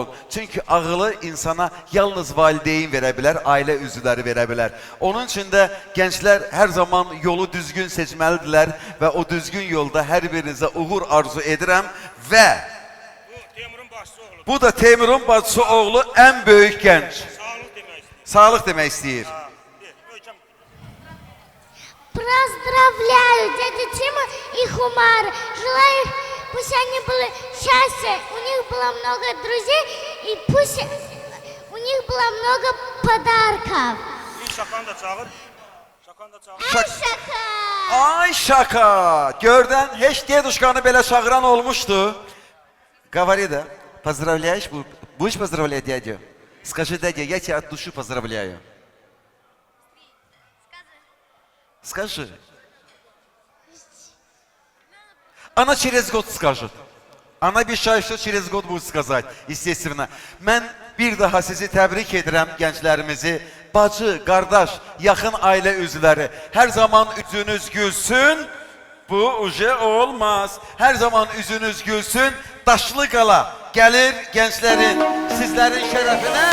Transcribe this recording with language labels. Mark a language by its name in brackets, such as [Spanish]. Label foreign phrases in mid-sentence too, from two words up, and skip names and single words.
[Azerbaijani] Çünki ağılı insana yalnız valideyn verə bilər, ailə üzvləri verə bilər. Onun üçün də gənclər hər zaman yolu düzgün seçməlidirlər və o düzgün yolda hər birinizə uğur arzu edirəm və bu da Teymurun bacısı oğlu ən böyük gənc. Sağlıq demək istəyir. [Russian] Поздравляю дядя Тима и Хумар. Желаю, пусть они были счастья, у них было много друзей, и пусть у них было много подарков. [Azerbaijani] Şaka! Ay şaka! Gördən, heç deduşkanı belə çağıran olmuşdu. [Russian] Говори, да? Поздравляешь? Будешь поздравлять дядю? Скажи, дядя, я тебя от души поздравляю. Скажи. Она через год скажет. Она обещает, что через год будет сказать, естественно. [Azerbaijani] Mən bir daha sizi təbrik edirəm, gənclərimizi. Bacı, qardaş, yaxın ailə üzvləri. Hər zaman üzünüz gülsün. Bu uje olmaz. Hər zaman üzünüz gülsün. Daşlı qala gəlir gənclərin, sizlərin şərəfinə.